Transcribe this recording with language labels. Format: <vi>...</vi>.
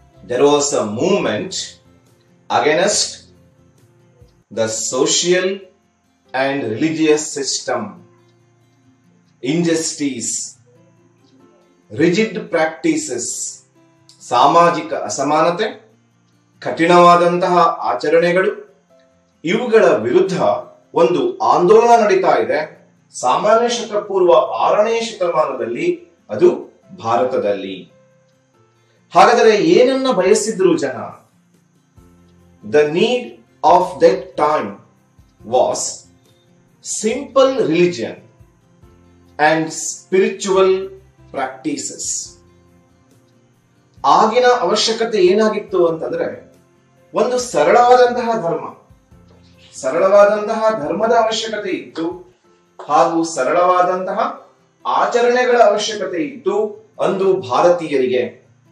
<en>There was a movement against the social and religious system, injustice, rigid practices,</en> <kn>ಸಾಮಾಜಿಕ ಅಸಮಾನತೆ, ಕಠಿಣವಾದಂತಹ ಆಚರಣೆಗಳು, ಇವುಗಳ ವಿರುದ್ಧ ಒಂದು ಆಂದೋಲನ ನಡೀತಾ ಇದೆ ಸಾಮಾನ್ಯ ಶಕ ಪೂರ್ವ 6ನೇ ಶತಮಾನದಲ್ಲಿ, ಅದು ಭಾರತದಲ್ಲಿ. ಹಾಗಾದರೆ ಏನನ್ನ ಬಯಸಿದ್ರು ಜನ?</kn> <en>The need of that time was simple religion and spiritual practices.</en> <kn>ಆಗಿನ ಅವಶ್ಯಕತೆ ಏನಾಗಿತ್ತು ಅಂತಂದ್ರೆ, ಒಂದು ಸರಳವಾದಂತಹ ಧರ್ಮದ ಅವಶ್ಯಕತೆ ಇತ್ತು ಹಾಗೂ ಸರಳವಾದಂತಹ ಆಚರಣೆಗಳ ಅವಶ್ಯಕತೆ ಇತ್ತು ಅಂದು ಭಾರತೀಯರಿಗೆ.</kn>